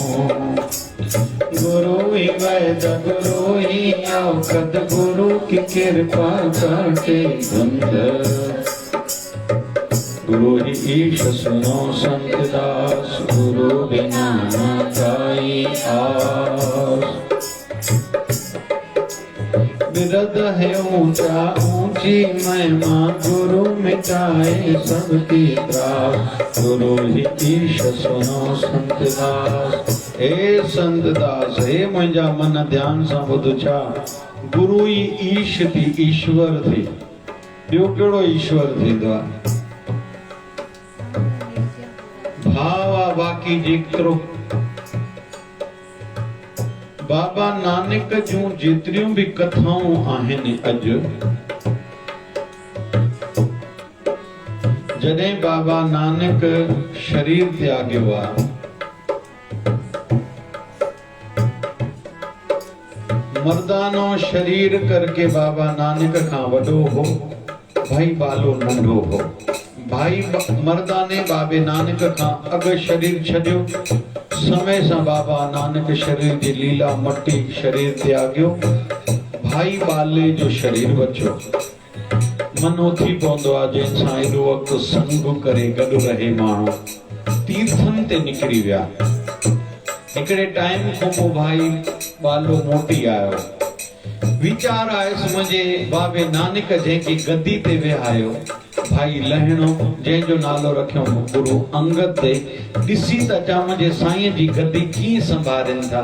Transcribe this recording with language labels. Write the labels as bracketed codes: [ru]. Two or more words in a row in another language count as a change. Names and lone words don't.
[hi] गुरु ही वैद गुरु ही औषध, गुरु की कृपा काटे बंद, गुरु ही ईश सुनो संत दास, गुरु बिना न पाई आस। बिरद है ऊंचा ऊंची महिमा, गुरु मिटाए सबकी त्रास, गुरु ही ईश सुनो संत दास। हे संत दास, [sd] हे मुंहिंजा मन ध्यान सां ॿुध छा, गुरु ई ईश थी, ईश्वर थी, ॿियो कहिड़ो ईश्वर थींदो आहे? भाव आहे बाक़ी जेतिरो। बाबा नानक जूं जेतिरियूं भी कथाऊं आहिनि अॼु, जॾहिं बाबा नानक शरीर त्यागियो आहे, मर्दानो शरीर करके बाबा नानक खां वॾो हो, भाई बालो नंढो हो। भाई मर्दाने बाबे नानक खां अॻु शरीर छॾियो, समय सां बाबा नानक शरीर जी लीला मटी शरीर त्यागियो, भाई बाले जो शरीर बचियो। मनो थी पवंदो आहे जंहिंसां एॾो वक़्तु संग करे गॾु रहे माण्हू, तीर्थनि ते निकिरी विया। हिकिड़े टाइम खां पोइ भाई बालो मोटी आयो, वीचार आयुसि मुंहिंजे बाबे नानक जंहिंखे गद्दी ते वेहायो, भाई लहणो जंहिंजो नालो रखियो गुरु अंगद ते, ॾिसी त अचां मुंहिंजे साईं जी गद्दी कीअं संभालनि था।